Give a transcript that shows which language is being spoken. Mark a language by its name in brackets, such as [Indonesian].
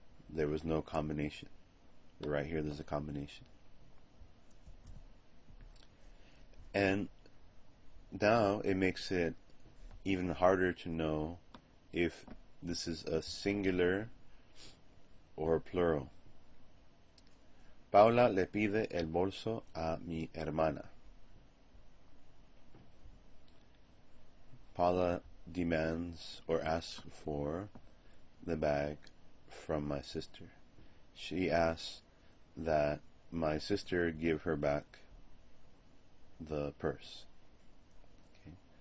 [English] There was no combination. But right here there's a combination. And now it makes it even harder to know if this is a singular or a plural. [Spanish] Paula le pide el bolso a mi hermana. [English] Paula demands or asks for the bag from my sister. She asks that my sister give her back the purse. Okay.